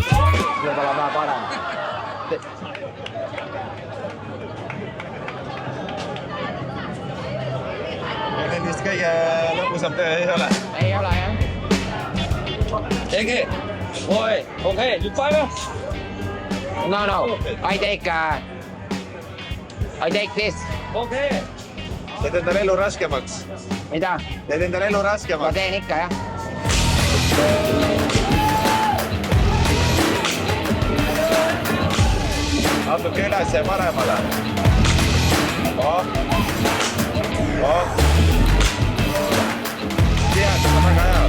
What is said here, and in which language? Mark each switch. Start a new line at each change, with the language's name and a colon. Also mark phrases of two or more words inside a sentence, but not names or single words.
Estonian: Võib-olla vähe parem. Nendest kõige lõpusam töö ei ole. Ei ole, jah. Ege, okei, nüüd päeva?
English: No, I take this.
Estonian: Okei. Teed endale elu raskemaks. Mida? Teed endale elu Ma raskemaks. teen ikka, jah. Natuke üles ja paremale. Tihedus on väga hea.